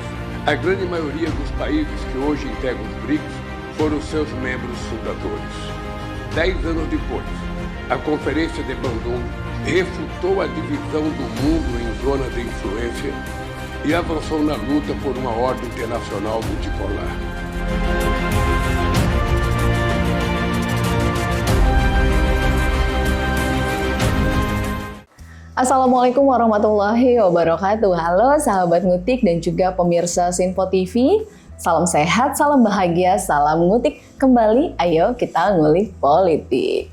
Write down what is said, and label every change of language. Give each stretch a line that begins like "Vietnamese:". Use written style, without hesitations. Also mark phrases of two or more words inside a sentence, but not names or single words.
Portuguese: A grande maioria dos países que hoje integram os BRICS foram seus membros fundadores. 10 anos depois, a Conferência de Bandung refutou a divisão do mundo em zonas de influência e avançou na luta por uma ordem internacional multipolar.
Arabic: السلام عليكم ورحمة الله وبركاته.
Indonesian: Halo sahabat ngutik dan juga pemirsa Sinpo TV. Salam sehat, salam bahagia, salam ngutik. Kembali, ayo kita ngulik politik.